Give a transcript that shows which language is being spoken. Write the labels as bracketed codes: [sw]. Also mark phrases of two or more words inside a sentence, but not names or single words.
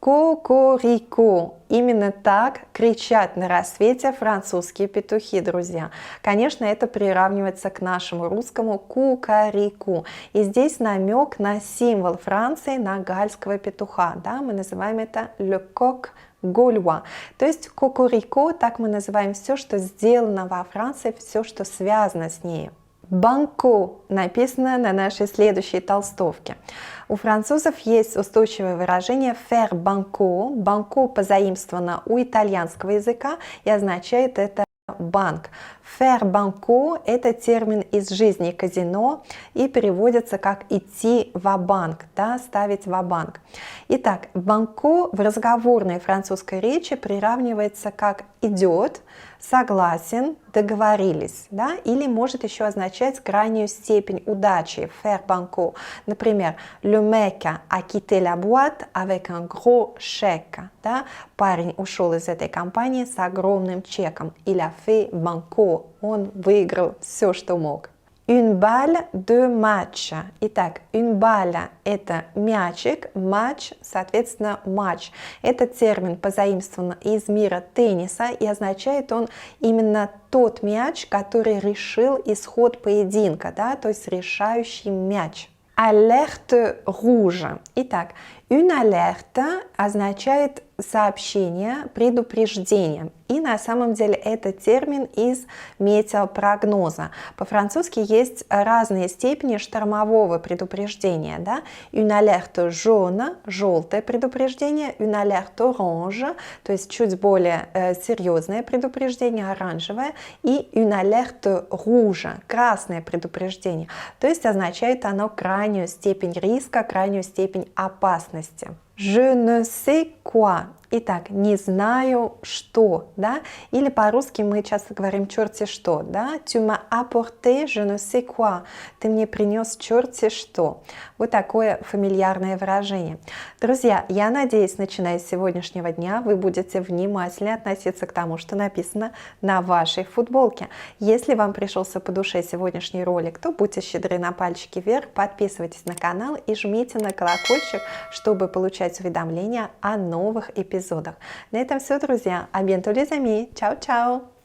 [ru] Кокорико. Именно так кричат на рассвете французские петухи, друзья. Конечно, это приравнивается к нашему русскому кукарику. И здесь намек на символ Франции, на гальского петуха. Да? Мы называем это [fr] le coq gaulois. [ru] То есть кокорико, так мы называем все, что сделано во Франции, все, что связано с ней. Банко написано на нашей следующей толстовке. У французов есть устойчивое выражение [fr] faire banco. [ru] Банко позаимствовано у итальянского языка и означает это банк. [fr] Faire banco [ru] – это термин из жизни казино и переводится как идти ва-банк, да, ставить ва-банк. Итак, банко в разговорной французской речи приравнивается как идет, согласен, договорились, да, или может еще означать крайнюю степень удачи, [fr] faire banco. Например, le mec a quitté la boîte avec un gros chèque, [ru] да, парень ушел из этой компании с огромным чеком, [fr] il a fait banco, [ru] он выиграл все, что мог. [fr] Une balle de match. Итак, une balle – [ru] это мячик, матч, соответственно, матч. Этот термин позаимствован из мира тенниса, и означает он именно тот мяч, который решил исход поединка, да, то есть решающий мяч. [fr] Alerte rouge. Итак, une alerte [ru] означает сообщение, предупреждение. И на самом деле это термин из метеопрогноза. По-французски есть разные степени штормового предупреждения. Да? [fr] Une alerte jaune, [ru] желтое предупреждение, [fr] une alerte orange, [ru] то есть чуть более серьезное предупреждение, оранжевое, и [fr] une alerte rouge, [ru] красное предупреждение. То есть означает оно крайнюю степень риска, крайнюю степень опасности. [fr] Je ne sais quoi. [ru] Итак, не знаю что, да, или по-русски мы часто говорим черти что, да, [fr] tu m'as apporté je ne sais quoi, [ru] ты мне принес черти что. Вот такое фамильярное выражение. Друзья, я надеюсь, начиная с сегодняшнего дня вы будете внимательно относиться к тому, что написано на вашей футболке. Если вам пришелся по душе сегодняшний ролик, то будьте щедры на пальчики вверх, подписывайтесь на канал и жмите на колокольчик, чтобы получать уведомления о новых эпизодах. На этом все, друзья. [fr] À bientôt, les amis. [it] Ciao, ciao.